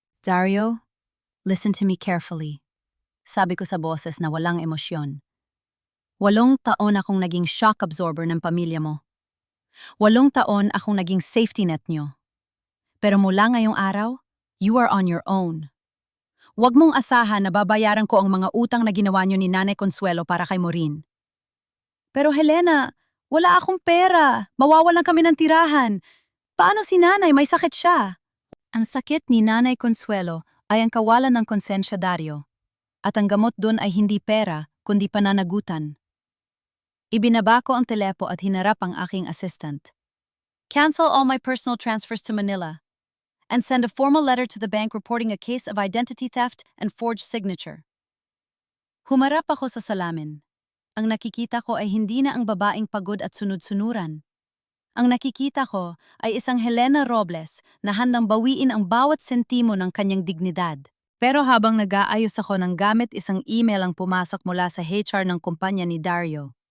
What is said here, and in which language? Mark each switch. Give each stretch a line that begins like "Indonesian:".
English: Dario, listen to me carefully.
Filipino: Sabi ko sa boses na walang emosyon. 8 taon akong naging shock absorber ng pamilya mo. 8 taon akong naging safety net niyo. Pero mula ngayong araw,
English: you are on your own.
Filipino: Huwag mong asahan na babayaran ko ang mga utang na ginawa niyo ni Nanay Consuelo para kay Maureen. Pero Helena, wala akong pera. Mawawalan kami ng tirahan. Paano si Nanay? May sakit siya. Ang sakit ni Nanay Consuelo ay ang kawalan ng konsensya, Dario. At ang gamot dun ay hindi pera, kundi pananagutan. Ibinaba ko ang telepo at hinarap ang aking assistant.
English: Cancel all my personal transfers to Manila and send a formal letter to the bank reporting a case of identity theft and forged signature.
Filipino: Humarap ako sa salamin. Ang nakikita ko ay hindi na ang babaeng pagod at sunod-sunuran. Ang nakikita ko ay isang Helena Robles na handang bawiin ang bawat sentimo ng kanyang dignidad. Pero habang nag-aayos ako ng gamit, isang email ang pumasok mula sa HR ng kumpanya ni Dario.